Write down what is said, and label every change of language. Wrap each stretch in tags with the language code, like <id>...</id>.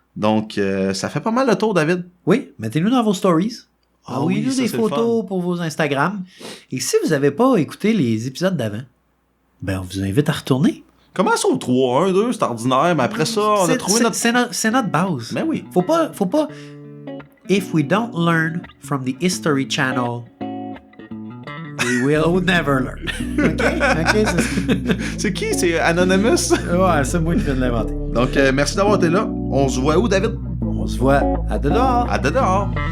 <fr>Donc, ça fait pas mal le tour, David. Oui, mettez-nous dans vos stories. Envoyez-nous des photos pour vos Instagram. Et si vous n'avez pas écouté les épisodes d'avant, ben on vous invite à retourner. Commence au 3, 1, 2, c'est ordinaire, mais après ça, on a trouvé notre... C'est notre base. Mais oui. Faut pas...</fr> <en>If we don't learn from the History Channel, we will never learn.</en> <fr>OK, c'est qui? C'est Anonymous? Ouais, c'est moi qui viens de l'inventer. Donc, merci d'avoir été là. On se voit où, David? On se voit à dehors. À dehors.</fr>